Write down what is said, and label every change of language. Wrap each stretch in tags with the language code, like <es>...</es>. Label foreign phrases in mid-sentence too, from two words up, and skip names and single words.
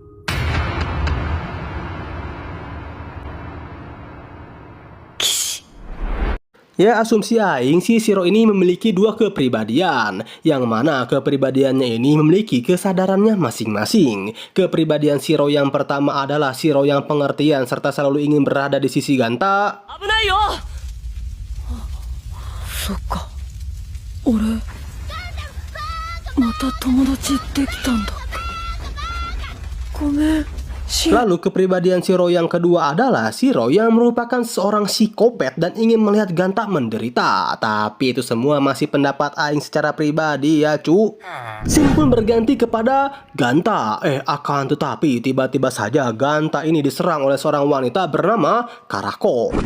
<id>Ya, asumsi aing si Shiro ini memiliki dua kepribadian, yang mana kepribadiannya ini memiliki kesadarannya masing-masing. Kepribadian Shiro yang pertama adalah Shiro yang pengertian serta selalu ingin berada di sisi Ganta.</id> <ja>危ないよ。そっか。俺また友達できたんだ。ごめん。</ja> <id>Lalu kepribadian Shiro yang kedua adalah Shiro yang merupakan seorang psikopat dan ingin melihat Ganta menderita. Tapi itu semua masih pendapat aing secara pribadi ya cu. Scene pun berganti kepada Ganta. Akan tetapi tiba-tiba saja Ganta ini diserang oleh seorang wanita bernama Karako.</id>